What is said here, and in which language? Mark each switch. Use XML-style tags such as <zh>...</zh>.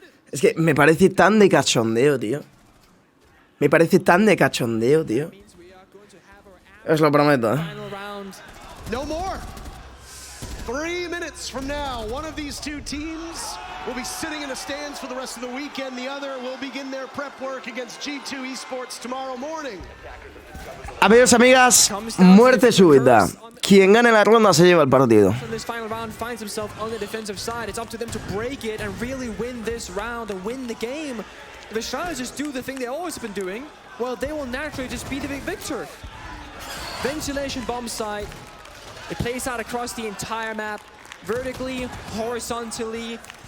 <es>Es que me parece tan de cachondeo, tío. Me parece tan de cachondeo, tío. Os lo prometo,</es> <en>No more. 3 minutes from now, one of these two teams will be sitting in the stands for the rest of the weekend. The other will begin their prep work against G2 Esports tomorrow morning.</en> <es>Amigos, amigas, muerte súbita. Quien gane la ronda se lleva el partido.</es> <en>This final round finds himself on the defensive side. It's up to them to break it and really win this round and win the game. If the Shines just do the thing they always have been doing, well, they will naturally just be the big victor. Ventilation bomb site. It plays out across the entire map, vertically, horizontally.</en>